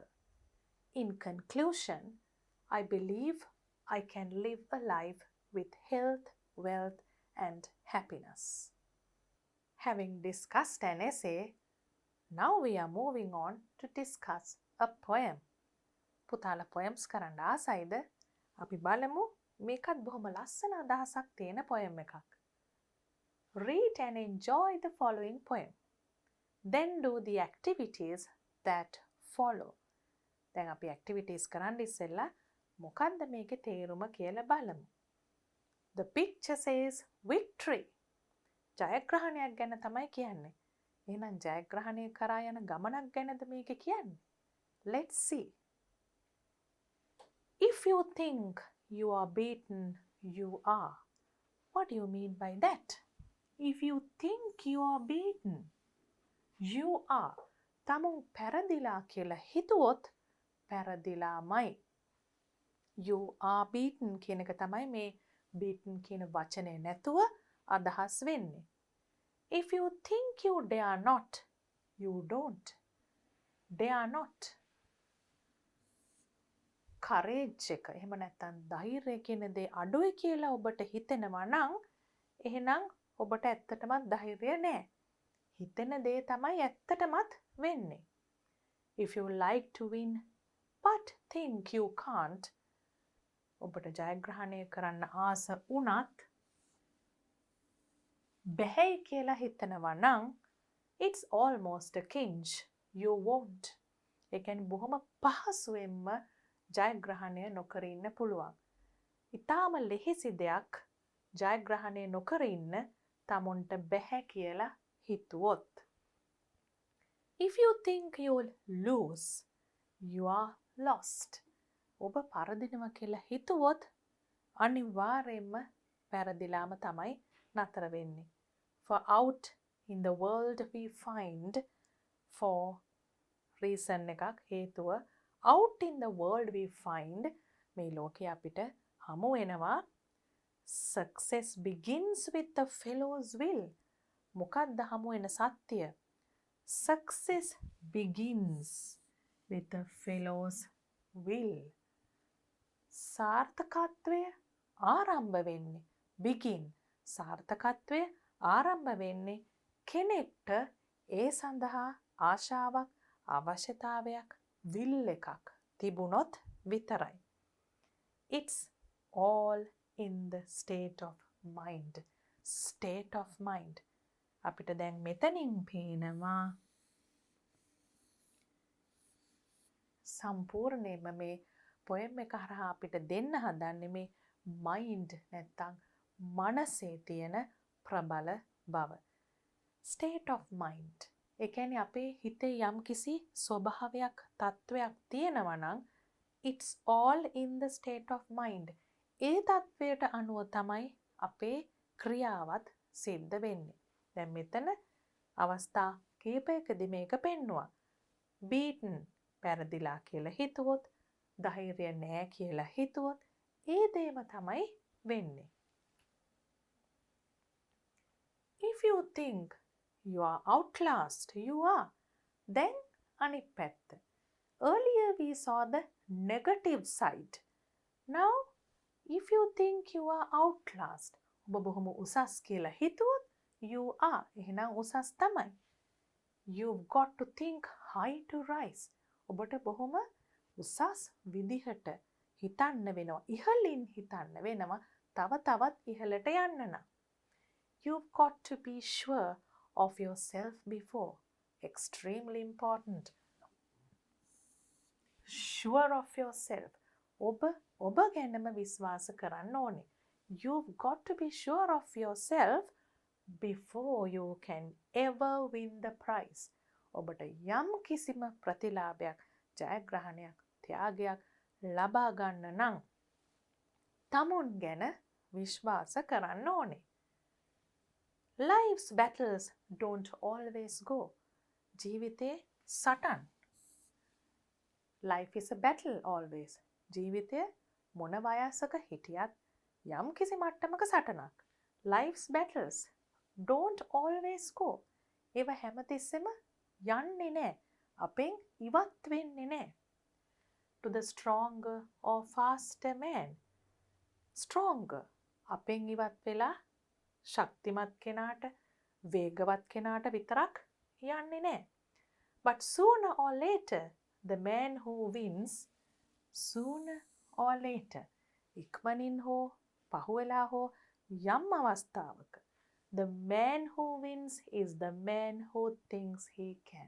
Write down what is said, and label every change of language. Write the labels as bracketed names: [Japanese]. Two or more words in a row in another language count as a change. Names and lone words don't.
[English] In conclusion, I believe I can live a life with health, wealth, and happiness. Having discussed an essay, now we are moving on to discuss a poem. [Sinhala] පුතාලා poems කරන්න ආසයිද? අපි බලමු මේකත් බොහොම ලස්සන අදහසක් තියෙන poem එකක්. [English] Read and enjoy the following poem. Then do the activities that follow. [Sinhala] දැන් අපි activities කරන්න ඉස්සෙල්ලා මොකක්ද මේකේ තේරුම කියලා බලමු. [English] The picture says victory. [Sinhala] ජයග්‍රහණයක් ගැන තමයි කියන්නේ. එහෙනම් ජයග්‍රහණය කරා යන ගමනක් ගැනද මේක කියන්නේ? [English] Let's see. If you think you are beaten, you are. What do you mean by that? If you think you are beaten, you are. [Sinhala] තමුන් පැරදිලා කියලා හිතුවොත් පැරදිලාමයි. [English] You are beaten [Sinhala] කියන එක තමයි මේ beaten කියන වචනේ නැතුව අදහස් වෙන්නේ. [English] If you think you dare not, you don't. Dare not. [Sinhala] courage එක එහෙම නැත්නම් ධෛර්යය කියන දේ අඩුයි කියලා ඔබට හිතෙනවා නම් එහෙනම් ඔබට ඇත්තටමත් ධෛර්යය නැහැ. හිතෙන දේ තමයි ඇත්තටමත් වෙන්නේ. [English] If you like to win but think you can't, [Sinhala] ඔබට ජයග්‍රහණය කරන්න ආස වුණත් බැහැයි කියලා හිතනවා නම් [English] it's almost a kinch. You won't. [Sinhala] ඒ කියන්නේ බොහොම පහසුවෙන්ම ජයග්‍රහණය නොකර ඉන්න පුළුවන්. ඊටාම ලෙහෙසි දෙයක් ජයග්‍රහණය නොකර ඉන්න තමුන්ට බැහැ කියලා හිතුවොත්. [English] If you think you'll lose, you are lost. [Sinhala] ඔබ පරදිනවා කියලා හිතුවොත් අනිවාර්යයෙන්ම පරදිලාම තමයි නතර වෙන්නේ. [English] For out in the world we find, for reason [Sinhala] එකක් හේතුව [English] out in the world we find [Sinhala] මේ ලෝකේ අපිට හමු වෙනවා [English] success begins with the fellow's will. [Sinhala] මොකක්ද හමු වෙන සත්‍ය? [English] Success begins with the fellow's will. [Sinhala] සාර්ථකත්වය ආරම්භ වෙන්නේ begin. සාර්ථකත්වය ආරම්භ වෙන්නේ කෙනෙක්ට ඒ සඳහා ආශාවක් අවශ්‍යතාවයක් will එකක් තිබුණොත් විතරයි. [English] It's all in the state of mind. State of mind. [Sinhala] අපිට දැන් මෙතනින් පේනවා සම්පූර්ණයෙන්ම මේ poem එක හරහා අපිට දෙන්න හදන්නේ මේ mind නැත්තම් මනසේ තියෙන ප්‍රබල බව. [English] State of mind. [Sinhala] ඒ කියන්නේ අපේ හිතේ යම් කිසි ස්වභාවයක් තත්වයක් තියෙනවා නම් [English] it's all in the state of mind. [Sinhala] ඒ තත්වයට අනුව තමයි අපේ ක්‍රියාවත් සිද්ධ වෙන්නේ. දැන් මෙතන අවස්ථා කීපයකදී මේක පෙන්නවා. beaten පෙරදිලා කියලා හිතුවොත්, ධෛර්යය නැහැ කියලා හිතුවොත් ඒ දේම තමයි වෙන්නේ. [English] If you think you are outclassed, you are. [Sinhala] Then අනිත් පැත්ත. [English] Earlier we saw the negative side. Now if you think you are outclassed, [Sinhala] ඔබ බොහොම උසස් කියලා හිතුවොත් [English] you are. [Sinhala] එහෙනම් උසස් තමයි. [English] You've got to think high to rise. [Sinhala] ඔබට බොහොම උසස් විදිහට හිතන්න වෙනවා. ඉහළින් හිතන්න වෙනවා. තව තවත් ඉහළට යන්න නම්. [English] You've got to be sure of yourself before. Extremely important. Sure of yourself. [Sinhala] ඔබ ගැනම විශ්වාස කරන්න ඕනේ. [English] You've got to be sure of yourself before you can ever win the prize. [Sinhala] ඔබට යම් කිසිම ප්‍රතිලාභයක්, ජයග්‍රහණයක්, ත්‍යාගයක් ලබා ගන්න නම් තමුන් ගැන විශ්වාස කරන්න ඕනේ. [English] Life's battles don't always go. [Sinhala] ජීවිතේ සටන්. [English] Life is a battle always. [Sinhala] ජීවිතය මොන වයසක හිටියත් යම් කිසි මට්ටමක සටනක්. [English] Life's battles don't always go. [Sinhala] ඒව හැමතිස්සෙම යන්නේ නෑ. අපෙන් ඉවත් වෙන්නේ නෑ. [English] To the stronger or faster man. Stronger. [Sinhala] අපෙන් ඉවත් වෙලා ශක්තිමත් කෙනාට, වේගවත් කෙනාට විතරක් යන්නේ නෑ. [English] But sooner or later, the man who wins, sooner or later, [Sinhala] ඉක්මනින් හෝ පහුවෙලා හෝ යම් අවස්ථාවක, [English] the man who wins is the man who thinks he can.